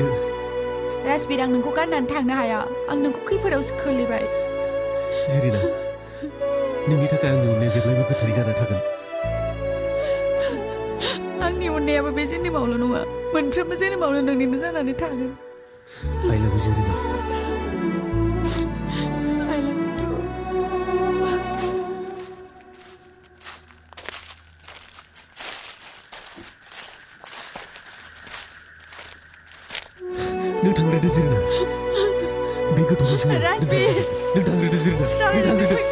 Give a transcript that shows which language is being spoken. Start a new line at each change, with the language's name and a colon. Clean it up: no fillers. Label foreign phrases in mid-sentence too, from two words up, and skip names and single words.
Bodo: राजबि आं नोंखौ गारनानै थांनो हाया आं नोंखौ खैफोदावसो खोलैबाय जिरिना नोंनि थाखाय आंनि अननाया जेब्लायबो गोथारै जाना थागोन आंनि अननायाबो बे जोनोमावल' नङा मोनफ्रोमबो जोनोमावनो नोंनिनो जानानै थागोन
English: I love you
Bodo: जिरिना
English: I love you too.
Bodo: नों थांग्रोदो जिरिना बे गथ'नि समाव राजबि नों थांग्रोदो जिरिना नों थांग्रोदो